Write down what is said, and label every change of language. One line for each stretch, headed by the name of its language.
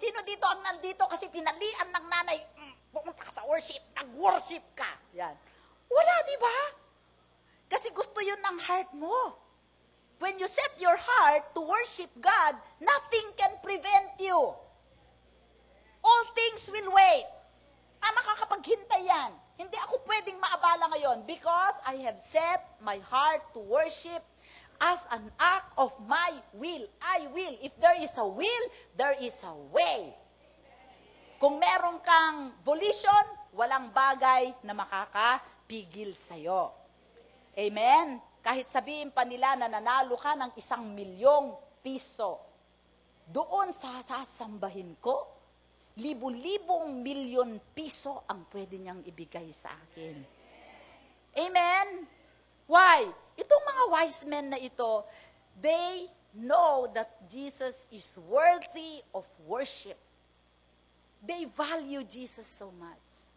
Filipino: Sino dito ang nandito kasi tinalian ng nanay, pumunta ka sa worship, nag-worship ka. Yan. Wala, di ba? Kasi gusto yun ng heart mo.
English: When you set your heart to worship God, nothing can prevent you. All things will wait.
Filipino: Makakapaghintay yan. Hindi ako pwedeng maabala ngayon
English: because I have set my heart to worship as an act of my will. I will. If there is a will, there is a way.
Filipino: Kung meron kang volition, walang bagay na makakapigil sa'yo. Amen? Kahit sabihin pa nila na nanalo ka ng 1,000,000 piso, doon sa sasambahin ko, libu-libong milyon piso ang pwede niyang ibigay sa akin.
English: Amen? Why?
Filipino: Itong mga wise men na ito,
English: they know that Jesus is worthy of worship. They value Jesus so much.